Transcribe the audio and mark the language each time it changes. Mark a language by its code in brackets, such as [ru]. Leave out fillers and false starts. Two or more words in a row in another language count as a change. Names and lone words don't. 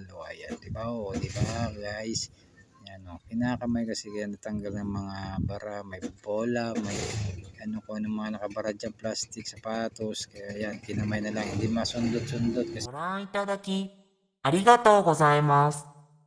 [tl] Ayan, diba? O, diba guys? Yan, no, kinakamay kasi kaya natanggal ng mga bara, may bola, may ano ko ano mga nakabara dyan, plastic, sapatos, kaya yan, kinamay na lang, hindi masundot-sundot kasi [ja] ご覧いただき、ありがとうございます。